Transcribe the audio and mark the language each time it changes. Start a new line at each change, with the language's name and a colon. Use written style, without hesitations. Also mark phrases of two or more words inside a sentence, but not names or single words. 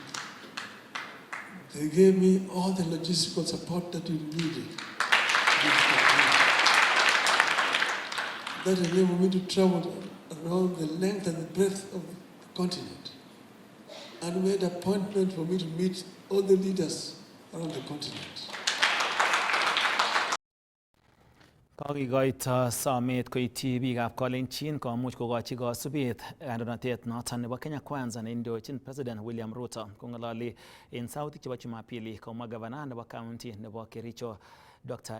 English: They gave me all the logistical support that we needed. That enabled me to travel around the length and the breadth of the continent and made an appointment for me to meet all the leaders around the continent.
Kalenjin: Kokikoito somet koityi biikab Kalenjin komuch kokochi kosubet kandoinatet noton nebo Kenya Kwanza neindochin President William Ruto. Kong'ololi en sautik chebo Jumapili komwa gavana nebo county nebo Kericho Dr.